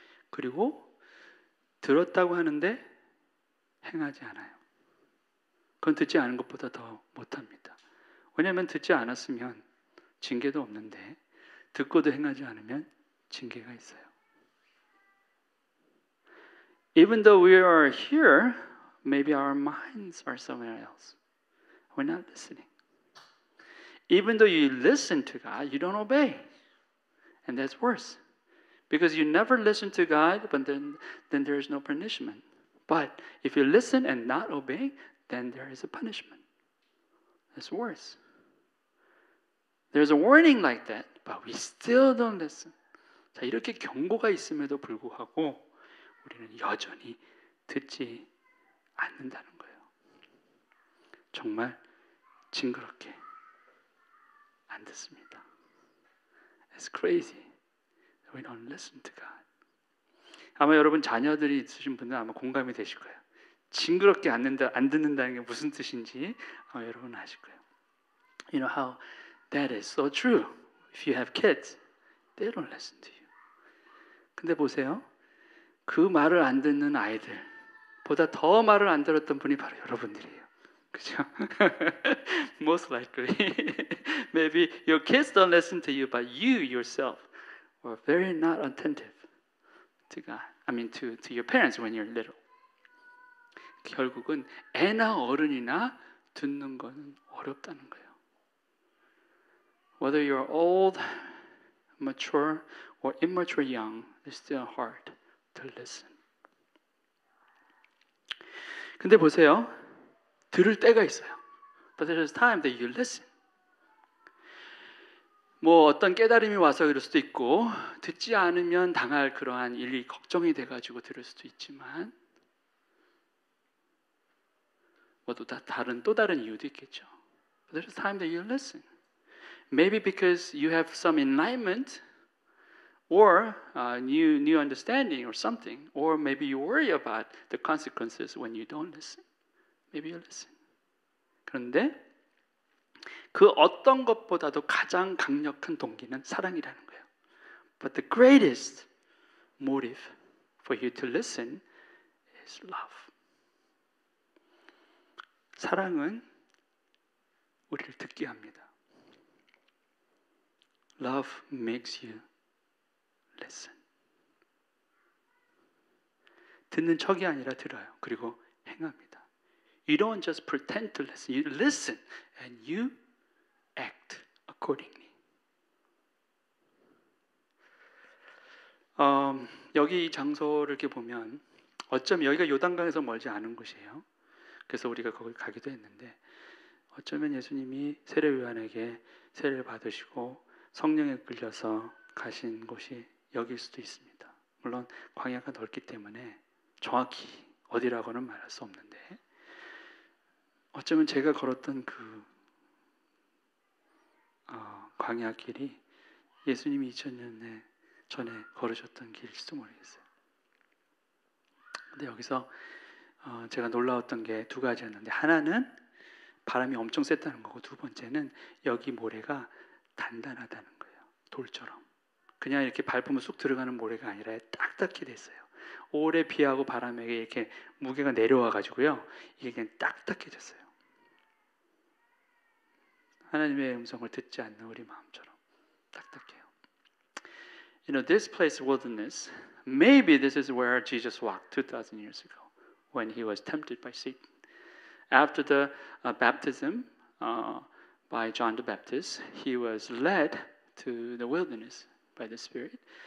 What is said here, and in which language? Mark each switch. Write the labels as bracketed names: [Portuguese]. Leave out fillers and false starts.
[Korean] 그리고 들었다고 하는데 행하지 않아요. 그건 듣지 않은 것보다 더 못합니다. 왜냐하면 듣지 않았으면 징계도 없는데 듣고도 행하지 않으면 징계가 있어요. [English] Even though we are here, maybe our minds are somewhere else. We're not listening. Even though you listen to God, you don't obey. And that's worse. Because you never listen to God, but then there is no punishment. But if you listen and not obey, then there is a punishment. That's worse. There's a warning like that, but we still don't listen. [Korean] 자, 이렇게 경고가 있음에도 불구하고 우리는 여전히 듣지 않는다는 거예요. 정말 징그럽게 안 듣습니다. [English] It's crazy. We don't listen to God. [Korean] 아마 여러분 자녀들이 있으신 분들 아마 공감이 되실 거예요. 징그럽게 안 듣는다는 게 무슨 뜻인지 여러분 아실 거예요. [English] You know how that is so true. If you have kids, they don't listen to you. [Korean] 근데 보세요. 그 말을 안 듣는 아이들보다 더 말을 안 들었던 분이 바로 여러분들이에요. 그죠? [English] Most likely. Maybe your kids don't listen to you, but you yourself were very not attentive to God. I mean to your parents when you're little. [Korean] 결국은 애나 어른이나 듣는 건 어렵다는 거예요. [English] Whether you're old, mature, or immature young, it's still hard to listen. [Korean] 근데 보세요. 들을 때가 있어요. [English] But there's time that you listen. [Korean] 뭐 어떤 깨달음이 와서 그럴 수도 있고 듣지 않으면 당할 그러한 일이 걱정이 돼가지고 들을 수도 있지만 뭐 또 다른 이유도 있겠죠. [English] But there's time that you listen. Maybe because you have some enlightenment or new understanding or something, or maybe you worry about the consequences when you don't listen. Maybe you listen. [Korean] 그런데 그 어떤 것보다도 가장 강력한 동기는 사랑이라는 거예요. [English] But the greatest motive for you to listen is love. [Korean] 사랑은 우리를 듣게 합니다. [English] Love makes you listen. [Korean] 듣는 척이 아니라 들어요. 그리고 행합니다. [English] You don't just pretend to listen. You listen and you act accordingly. [Korean] 여기 이 장소를 이렇게 보면 어쩌면 여기가 요단강에서 멀지 않은 곳이에요. 그래서 우리가 거기 가기도 했는데 어쩌면 예수님이 세례요한에게 세례를 받으시고 성령에 끌려서 가신 곳이 여기일 수도 있습니다. 물론 광야가 넓기 때문에 정확히 어디라고는 말할 수 없는데 어쩌면 제가 걸었던 그 광야길이 예수님이 2000년 전에 걸으셨던 길일지도 모르겠어요. 근데 여기서 제가 놀라웠던 게 두 가지였는데 하나는 바람이 엄청 셌다는 거고 두 번째는 여기 모래가 단단하다는 거예요. 돌처럼. 그냥 이렇게 밟으면 쑥 들어가는 모래가 아니라 딱딱히 됐어요. 오래 비하고 바람에 이렇게 무게가 내려와 가지고요. 이게 그냥 딱딱해졌어요. 하나님의 음성을 듣지 않는 우리 마음처럼 딱딱해요. [English] You know, this place, wilderness, maybe this is where Jesus walked 2,000 years ago when he was tempted by Satan. After the baptism by John the Baptist, he was led to the wilderness by the Spirit.